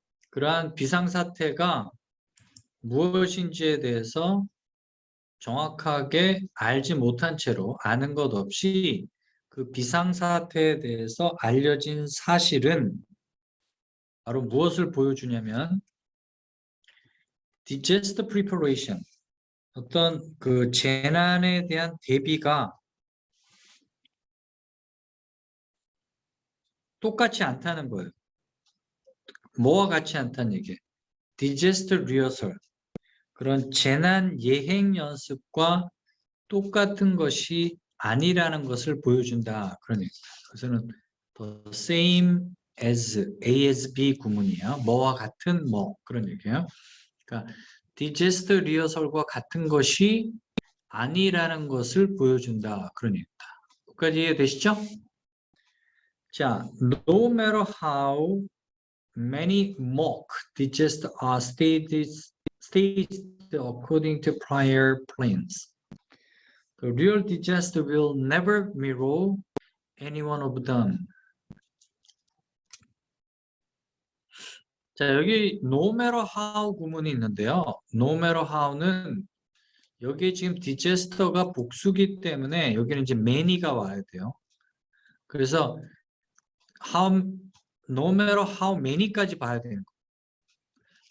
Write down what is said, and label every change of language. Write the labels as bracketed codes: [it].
[ko] 그러한 비상사태가 무엇인지에 대해서 정확하게 알지 못한 채로 아는 것 없이 그 비상사태에 대해서 알려진 사실은 바로 무엇을 보여주냐면 disaster preparation, 어떤 그 재난에 대한 대비가 똑같지 않다는 거예요. 뭐와 같이 않다는 얘기예요. disaster rehearsal, 그런 재난 예행 연습과 똑같은 것이 아니라는 것을 보여준다. 그런 얘기입니다. 그래서는 the same as, A as B 구문이에요. 뭐와 같은 뭐 그런 얘기예요. 그러니까 disaster rehearsal 과 같은 것이 아니라는 것을 보여준다. 그런 얘기입니다. 여기까지 이해되시죠? [en] 자, no matter how many mock disasters are staged according to prior plans, the real disaster will never mirror any one of them. [ko] 자, 여기 no matter how 구문이 있는데요. no matter how는 여기 지금 disaster가 복수기 때문에 여기는 이제 many가 와야 돼요. 그래서 no matter how many 까지 봐야 되는 거예요.